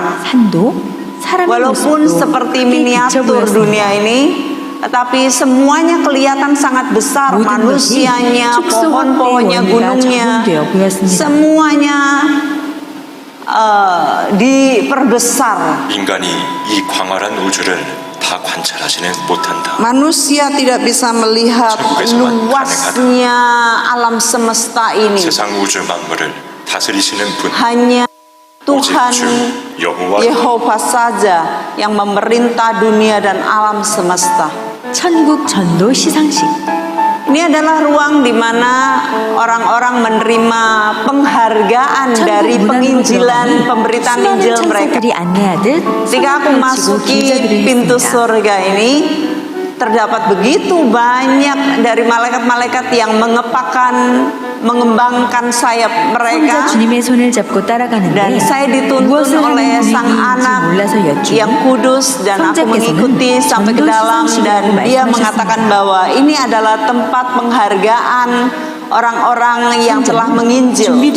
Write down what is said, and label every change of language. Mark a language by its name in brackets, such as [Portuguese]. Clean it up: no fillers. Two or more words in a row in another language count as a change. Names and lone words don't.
[Indonesian] Walaupun seperti miniatur dunia ini, tetapi semuanya kelihatan sangat besar. Manusianya, pohon-pohonnya, gunungnya, semuanya diperbesar. [Korean] 인간이 이 광활한 우주를 다 관찰하지는 못한다. [Indonesian] Manusia tidak bisa melihat luasnya alam semesta ini. [Korean] 세상 우주 만물을 다스리시는 분 [Indonesian] Hanya Tuhan Yehova saja yang memerintah dunia dan alam semesta. [Korean] 천국 전도 시상식. [Indonesian] Ini adalah ruang di mana orang-orang menerima penghargaan dari penginjilan, pemberitaan Injil mereka. Ketika aku masuki pintu surga ini, terdapat begitu banyak dari malaikat-malaikat yang mengembangkan sayap mereka, dan saya dituntun oleh Sang Anak yang kudus, dan aku mengikuti sampai ke dalam, dan dia mengatakan bahwa ini adalah tempat penghargaan orang-orang yang telah menginjil.